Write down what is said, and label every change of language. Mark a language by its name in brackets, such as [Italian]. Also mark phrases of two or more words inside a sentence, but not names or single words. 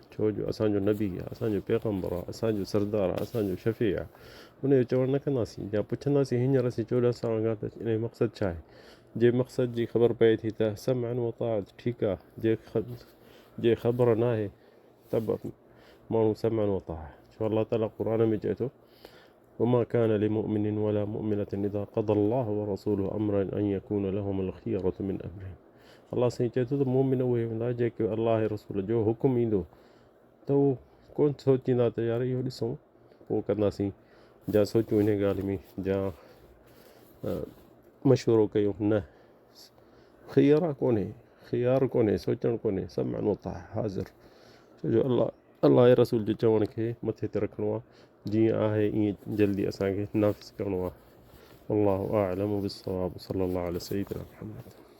[Sindhi] छो जो असांजो नबी आहे, असांजो पैगम्बर आहे, असांजो सरदार आहे, असांजो शफ़ी आहे। उनजो चवणु न कंदासीं या पुछंदासीं हींअर असीं 14 साल खां त इन जो मक़सदु छा आहे। जे मक़सद जी ख़बर पए थी त [Arabic] سمعًا وطاعة [Sindhi] ठीकु आहे। जे ख़बर न आहे त माण्हू [Arabic] سمعًا وطاعة. [Sindhi] छो अल्लाह ताला क़ुरान में चए थो [Arabic] وما كان لمؤمن ولا مؤمنة إذا قضى الله و رسوله أمرا أن يكون لهم الخيرة من أمرهم. [Sindhi] अल्लाह साईं चए थो त मोमिन उहे हूंदा जेके अल्लाह रसूल जो हुकुम ईंदो त उहो कोन सोचींदा त यार इहो ॾिसूं पोइ कंदासीं, जा सोचूं इन ॻाल्हि में, जा मशवरो कयूं। न, खियरा कोन्हे, सोचणु कोन्हे, [Arabic] سمعًا وطاعة [Sindhi] हाज़िर। छो जो अल्लाह रसूल जे चवण खे मथे ते रखिणो आहे, जीअं आहे ईअं जल्दी असांखे नाफ़िज़ करिणो आहे। [Arabic] الله أعلم بالصواب. صلى الله عليه سيدنا محمد.